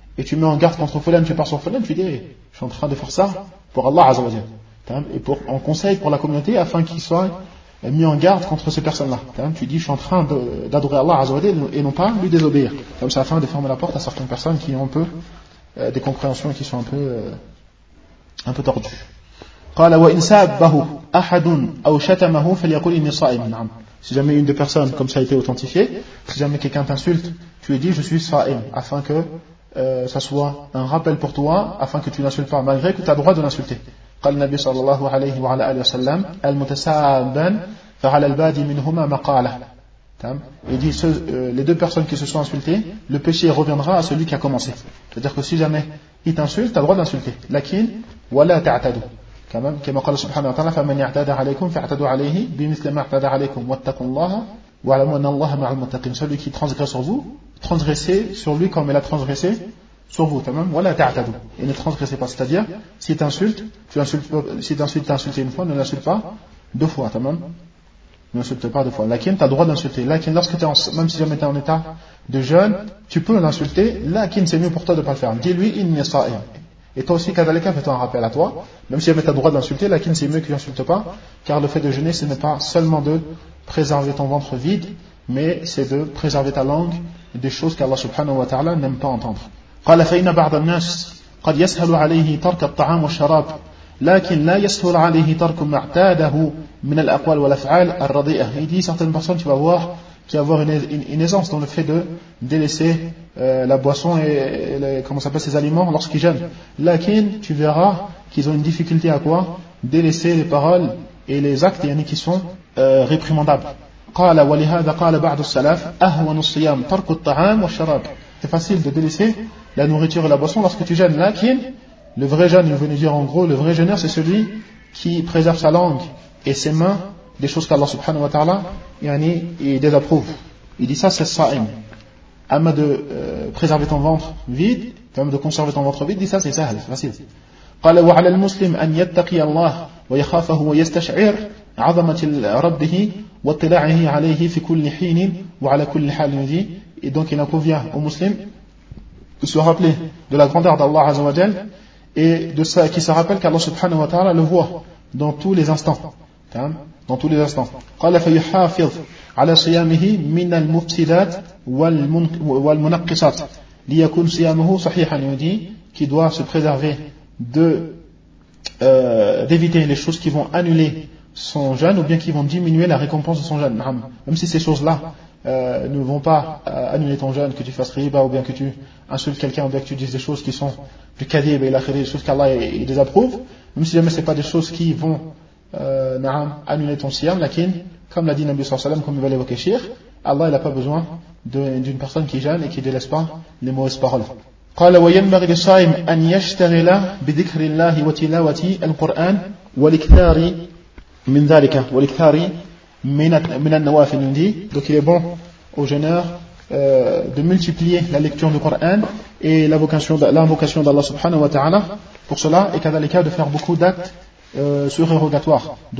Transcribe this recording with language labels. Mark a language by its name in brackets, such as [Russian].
[French] Et tu mets en garde contre Foulane, tu pars sur Foulane, tu dis, je suis en train de faire ça pour Allah Azza wa Jalla. Et pour en conseil pour la communauté afin qu'il soit mis en garde contre ces personnes-là. Tu dis, je suis en train d'adorer Allah Azza wa Jalla et non pas lui désobéir. Comme ça, afin de fermer la porte à certaines personnes qui ont un peu des compréhensions qui sont un peu tordues. [Arabic] قال وإن سابه أحد أو شتمه فليقول إني صائم. نعم. [French] Si jamais une des personnes, comme ça a été authentifié, si jamais quelqu'un t'insulte, tu lui dis je suis sa'im, afin que ça soit un rappel pour toi, afin que tu n'insultes pas, malgré que tu as droit de l'insulter. [Arabic] قال النبي صلى الله عليه وعلى آله وسلم المتسابا فعلى البادي منهما مقالة. [French] Il dit les deux personnes qui se sont insultées, le péché reviendra à celui qui a commencé. C'est-à-dire que si jamais il t'insulte, tu as droit d'insulter. [Arabic] لكن ولا تعتدوا. كما قال سبحانه وتعالى فمن اعتدى عليكم فاعتدوا عليه بمثل ما اعتدى عليكم واتقوا الله واعلموا ان الله مع المتقين. [French] Celui qui transgresse sur vous, transgressez sur lui comme il a transgressé sur vous. [Arabic] تمام ولا تعتدوا. [French] Et ne transgressez pas. C'est-à-dire, si t'insultes une fois, ne l'insulte pas deux fois. [Arabic] تمام. [French] Ne l'insulte pas deux fois. [Arabic] Lakin, [French] t'as le droit d'insulter. Lakin, même si jamais t'es en état de jeûne, tu peux l'insulter. [Arabic] Lakin, [French] c'est mieux pour toi de ne pas le faire. Dis-lui, il n'est sa'im. Et toi aussi, [Arabic] Kadalika, [French] fais-toi un rappel à toi. Même si tu as le droit d'insulter, [Arabic] lakin, [French] c'est mieux que tu n'insultes pas. Car le fait de jeûner, ce n'est pas seulement de préserver ton ventre vide, mais c'est de préserver ta langue des choses qu'Allah subhanahu wa ta'ala n'aime pas entendre. [Arabic] قال فإن بعض الناس قد يسهل عليه ترك الطعام والشراب لكن لا يسهل عليه ترك ما اعتاده من الأقوال والأفعال الرضيئة. [French] Il dit, certaines personnes, tu vas voir, qui va avoir une aisance dans le fait de délaisser la boisson ses aliments lorsqu'ils jeûnent. [Arabic] Lakin, [French] tu verras qu'ils ont une difficulté à quoi? Délaisser les paroles et les actes, il y en a qui sont réprimandables. [Arabic] قَالَ وَلِهَذَا قَالَ بَعْدُ السَّلَافِ أَهْوَنُ الصِّيَامِ تَرْكُ الطَّعَامُ وَالشَّرَابِ. [French] C'est facile de délaisser la nourriture et la boisson lorsque tu jeûnes. [Arabic] Lakin, [French] le vrai jeûne, il veut nous dire en gros, le vrai jeûneur, c'est celui qui préserve sa langue et ses mains des choses qu'Allah subhanahu wa ta'ala il désapprouve. Il dit ça, c'est sa'im. [Arabic] Ama [French] de préserver ton ventre vide, de conserver ton ventre vide, dit ça, c'est [Arabic] sahel, [French] c'est facile. [Arabic] قال وعلى المسلم أن يتقي الله ويخافه ويستشعر عظمة ربه واطلاعه عليه في كل حين وعلى كل حال. [French] Il dit, et donc il convient au musulman de se rappeler de la grandeur d'Allah Azza wa Jal et de ça qui se rappelle qu'Allah subhanahu wa ta'ala le voit dans tous les instants. Dans tous les instants. [Arabic] قال فيحافظ على صيامه من المفسدات والمنقصات ليكون صيامه صحيحا. [French] Il dit qu'il doit se préserver d'éviter les choses qui vont annuler son jeûne ou bien qui vont diminuer la récompense de son jeûne. Même si ces choses-là ne vont pas annuler ton jeûne, que tu fasses riba ou bien que tu insultes quelqu'un ou bien que tu dises des choses qui sont du kadib et la khiri, des choses qu'Allah il désapprouve, même si jamais ce n'est pas des choses qui vont annuler ton siyam, [Arabic] lakin, [French] comme l'a dit Nabi sallallahu alayhi wa sallam, comme il va l'évoquer Shir, Allah il n'a pas besoin d'une personne qui jeûne et qui ne délaisse pas les mauvaises paroles. [Arabic] قال وينبغي للصائم أن يشتغل بذكر الله وتلاوة القرآن والإكثار من ذلك والإكثار [French] Donc il est bon aux jeûneurs de multiplier la lecture du Coran et l'invocation d'Allah subhanahu wa ta'ala pour cela, et qu'à l'écart de faire beaucoup d'actes surérogatoires,